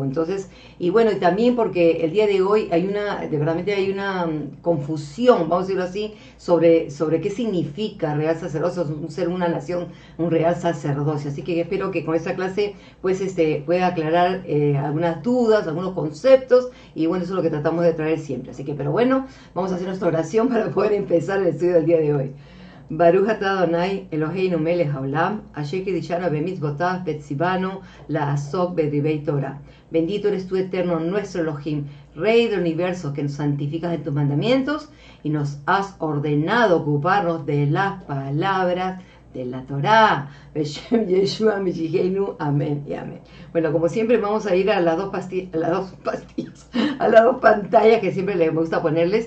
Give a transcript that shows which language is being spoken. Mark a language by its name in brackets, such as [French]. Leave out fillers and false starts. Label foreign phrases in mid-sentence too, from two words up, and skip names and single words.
[Spanish] Entonces, y bueno, y también porque el día de hoy hay una confusión, vamos a decirlo así, sobre qué significa real sacerdocio, ser una nación, un real sacerdocio. Así que espero que con esta clase pues pueda aclarar algunas dudas, algunos conceptos, y bueno, eso es lo que tratamos de traer siempre. Así que, pero bueno, vamos a hacer nuestra oración para poder empezar el estudio del día de hoy. [Hebrew] ברוך אתה אדוני אלוהינו מלך העולם, אשר קדשנו במצוותיו וצונו לעסוק בדברי תורה. [Spanish] Bendito eres tú, eterno, nuestro Elohim, Rey del universo, que nos santificas en tus mandamientos y nos has ordenado ocuparnos de las palabras de la Torá. [Hebrew] בשם ישוע משיחנו, [Spanish] amén y amén. Bueno, como siempre vamos a ir a las dos pantallas que siempre les gusta ponerles.